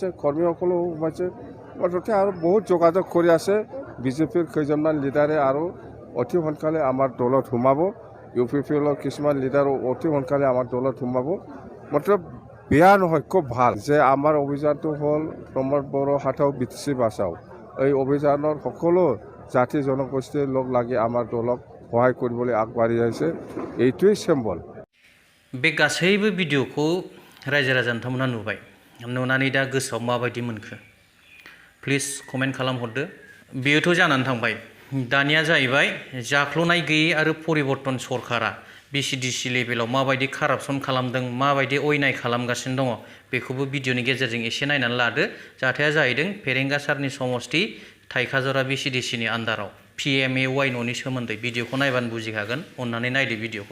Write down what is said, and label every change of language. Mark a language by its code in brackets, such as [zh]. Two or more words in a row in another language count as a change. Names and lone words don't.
[as] কৰ্মীসকলো সোমাইছে মুঠতে আৰু বহুত যোগাযোগ কৰি আছে BJPৰ কেইজনমান লিডাৰে আৰু অতি সোনকালে আমাৰ দলত সোমাব UPPLৰ কিছুমান লিডাৰো অতি সোনকালে আমাৰ দলত সোমাব মুঠতে বেয়া নহয় খুব ভাল যে আমাৰ অভিযানটো হ'ল [hi] प्रमोद बड़ो हटाओ BTC बचाओ [as] এই অভিযানৰ সকলো জাতি জনগোষ্ঠীৰ লগ লাগি আমাৰ দলক সহায় কৰিবলৈ আগবাঢ়ি আহিছে এইটোৱেই সিম্বল [brx] बे गासैबो भिडिअखौ रायजो राजा नोंथांमोना नुबाय नुनानै दा गोसोआव माबायदि मोनखो [en] please comment [brx] खालामहरदो बेयोथ' जानानै थांबाय दानिया जाहैबाय जाख्ल'नाय गैयै आरो परिबर्तन सरकारा BCDC लेभेलाव माबायदि कारापसन खालामदों माबायदि अयनाय खालामगासिनो दङ बेखौबो भिडिअनि गेजेरजों एसे नायनानै लादो जाथाया जाहैदों फेरेंगासारनि समष्टि थाइखाजरा BCDCनि आन्दाराव PMAYआव न'नि सोमोन्दै भिडिअखौ नायबानो बुजिखागोन अन्नानै नायदो भिडिअखौ